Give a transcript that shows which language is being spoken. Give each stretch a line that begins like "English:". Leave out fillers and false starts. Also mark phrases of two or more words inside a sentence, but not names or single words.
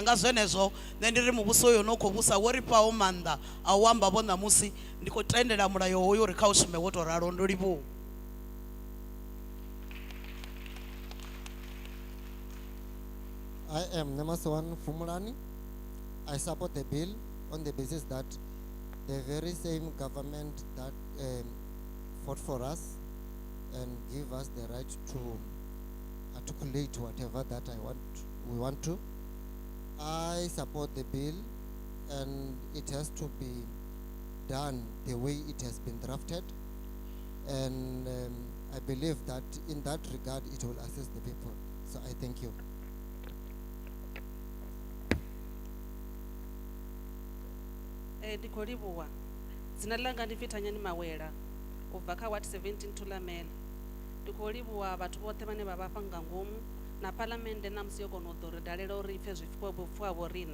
Venda: Nga zwenezwo nṋe ndi ri muvhuso uyo no khou vhusa wo ri fhaho maanḓa a u amba vho ṋamusi ndi khou tendela mulayo hoyu uri kha u shume wo tou ralo. Ndo livhuwa.
English: I am Masiwana Phumulani. I support the bill on the basis that the very same government that fought for us and give us the right to articulate whatever that we want to. I support the bill and it has to be done the way it has been drafted, and I believe that in that regard it will assist the people. So I thank you.
Venda: Ndi khou livhuwa. Dzina ḽanga ndi Thanyani Mawela u bva kha Ward 17 Thulamela. Ndi khou livhuwa vhathu vhoṱhe vhane vha vha fha nga ngomu na phalamennde ṋamusi yo kona u ḓo ri dalela uri i pfhe zwipfhiwa vho riṋe.